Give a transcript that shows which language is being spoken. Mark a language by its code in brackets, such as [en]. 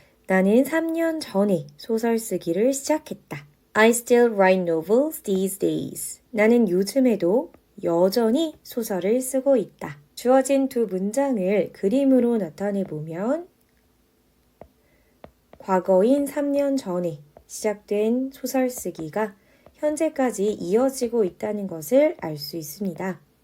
[ko] 나는 3년 전에 소설 쓰기를 시작했다. [en] I still write novels these days. [ko] 나는 요즘에도 여전히 소설을 쓰고 있다. 주어진 두 문장을 그림으로 나타내 보면 과거인 3년 전에 시작된 소설 쓰기가 현재까지 이어지고 있다는 것을 알 수 있습니다.